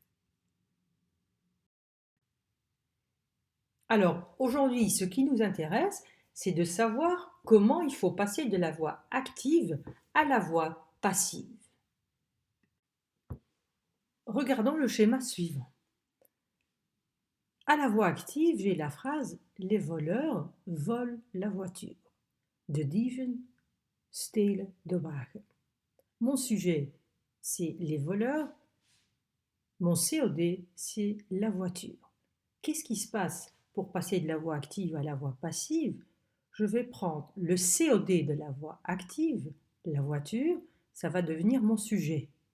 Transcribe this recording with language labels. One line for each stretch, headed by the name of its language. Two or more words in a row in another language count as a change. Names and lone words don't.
French: Alors, aujourd'hui, ce qui nous intéresse, c'est de savoir comment il faut passer de la voix active à la voix passive. Regardons le schéma suivant. À la voix active, j'ai la phrase « Les voleurs volent la voiture ».
Dutch: De dieven stelen de wagen.
French: Mon sujet, c'est les voleurs. Mon COD, c'est la voiture. Qu'est-ce qui se passe pour passer de la voix active à la voix passive? Je vais prendre le COD de la voix active, la voiture, ça va devenir mon sujet.